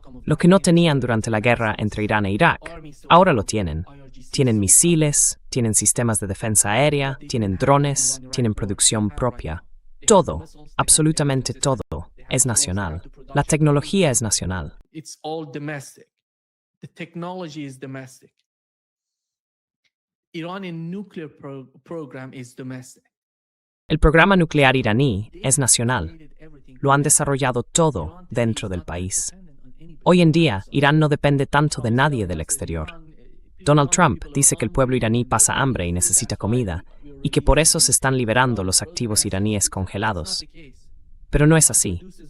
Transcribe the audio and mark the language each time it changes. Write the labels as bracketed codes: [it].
[es] Lo que no tenían durante la guerra entre Irán e Irak, ahora lo tienen. Tienen misiles, tienen sistemas de defensa aérea, tienen drones, tienen producción propia. Todo, absolutamente todo, es nacional. La tecnología es nacional. [en] It's all domestic. The technology is domestic. Iranian nuclear program is domestic. [es] El programa nuclear iraní es nacional. Lo han desarrollado todo dentro del país. Hoy en día, Irán no depende tanto de nadie del exterior. Donald Trump dice que el pueblo iraní pasa hambre y necesita comida, y que por eso se están liberando los activos iraníes congelados. Pero no es así.